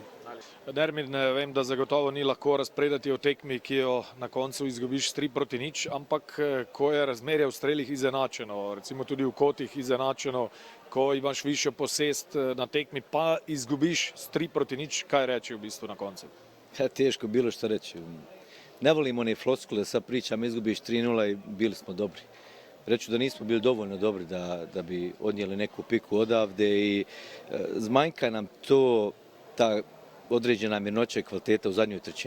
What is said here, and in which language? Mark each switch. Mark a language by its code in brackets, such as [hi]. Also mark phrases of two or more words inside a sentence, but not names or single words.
[sl] Dermin, vem, da zagotovo ni lahko razpredati o tekmi, ki jo na koncu izgubiš 3-0, ampak ko je razmerje v strelih izenačeno, recimo tudi v kotih izenačeno, ko imaš višjo posest na tekmi, pa izgubiš 3-0, kaj reči v bistvu na koncu? [hr] Teško bilo što reći. Ne volim one floskule, sad pričam, izgubiš 3-0 i bili smo dobri. Reću da nismo bili dovoljno dobri da bi odnijeli neku piku odavde i zmanjka nam ta određena mirnoća i kvaliteta u zadnjoj trećini.